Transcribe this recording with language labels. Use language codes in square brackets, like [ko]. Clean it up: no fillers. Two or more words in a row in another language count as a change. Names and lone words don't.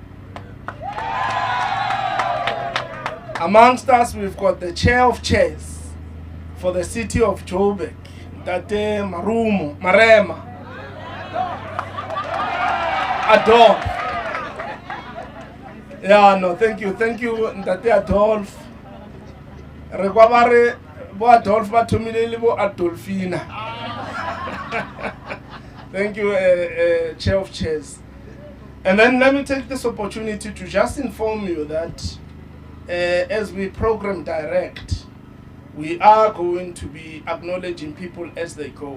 [en] Amongst us, we've got the chair of chairs for the city of Joburg, Ntate Marema Adolf. Yeah, no, thank you, Ntate Adolf. [nso] Rekwabare bo Adolf ba thomile bo Adolfina. [en] Thank you, chair of chairs. And then let me take this opportunity to just inform you that as we program direct, we are going to be acknowledging people as they go.